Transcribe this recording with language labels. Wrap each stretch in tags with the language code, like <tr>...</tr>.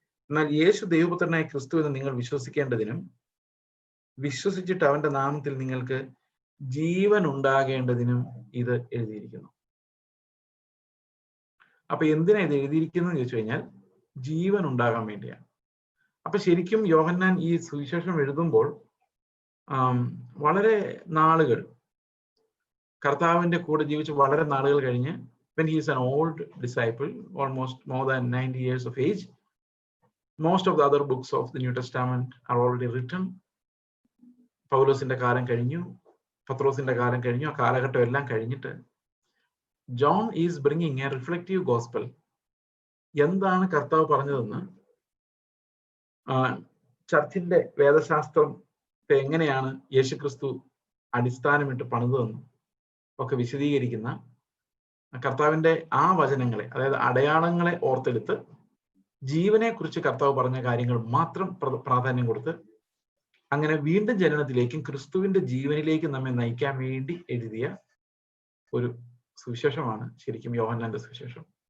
<ml>എന്നാൽ യേശു ദൈവപുത്രനായ ക്രിസ്തു എന്ന് നിങ്ങൾ വിശ്വസിക്കേണ്ടതിനും വിശ്വസിച്ചിട്ട് അവന്റെ നാമത്തിൽ നിങ്ങൾക്ക് ജീവൻ ഉണ്ടാകേണ്ടതിനും ഇത് എഴുതിയിരിക്കുന്നു. അപ്പൊ എന്തിനാ ഇത് എഴുതിയിരിക്കുന്നത് എന്ന് ചോദിച്ചു കഴിഞ്ഞാൽ ജീവൻ ഉണ്ടാകാൻ വേണ്ടിയാണ്. അപ്പൊ ശരിക്കും യോഹന്നാൻ ഈ സുവിശേഷം എഴുതുമ്പോൾ വളരെ നാളുകൾ കർത്താവിന്റെ കൂടെ ജീവിച്ച് വളരെ നാളുകൾ കഴിഞ്ഞ്,</ml> <en>when he is an old disciple, almost more than 90 years of age, most of the other books of the New Testament are already written.</en> <ml>പൗലോസിന്റെ കാലം കഴിഞ്ഞു, പത്രോസിന്റെ കാലം കഴിഞ്ഞു, ആ കാലഘട്ടം എല്ലാം കഴിഞ്ഞിട്ട്</ml> <en>John is bringing a reflective gospel.</en> <ml>എന്താണ് കർത്താവ് പറഞ്ഞതെന്ന്, ചർച്ചിന്റെ വേദശാസ്ത്രത്തെ എങ്ങനെയാണ് യേശുക്രിസ്തു അടിസ്ഥാനമിട്ട് പണിതതെന്നും ഒക്കെ വിശദീകരിക്കുന്ന കർത്താവിന്റെ ആ വചനങ്ങളെ, അതായത് അടയാളങ്ങളെ ഓർത്തെടുത്ത് ജീവനെ കുറിച്ച് കർത്താവ് പറഞ്ഞ കാര്യങ്ങൾ മാത്രം പ്രാധാന്യം കൊടുത്ത് അങ്ങനെ വീണ്ടും ജനനത്തിലേക്കും ക്രിസ്തുവിന്റെ ജീവനിലേക്കും നമ്മെ നയിക്കാൻ വേണ്ടി എഴുതിയ ഒരു സുവിശേഷമാണ് ശരിക്കും യോഹന്നാന്റെ സുവിശേഷം.</ml>